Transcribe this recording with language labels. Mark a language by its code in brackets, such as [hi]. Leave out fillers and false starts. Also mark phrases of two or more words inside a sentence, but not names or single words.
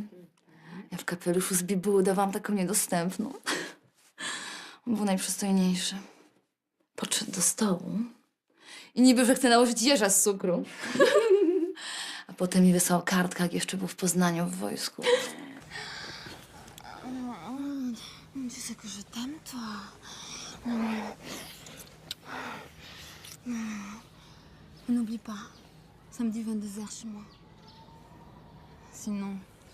[pl] Ja w kapeluszu z bibuły dawałam taką niedostępną. On był najprzystojniejszy. Podszedł do stołu i niby, że chce nałożyć jeża z cukru. A potem mi wysłał kartkę, jak jeszcze był w Poznaniu w wojsku. [fr] Tu sais que je t'aime, toi. N'oublie pas, samedi 22h chez moi. Sinon...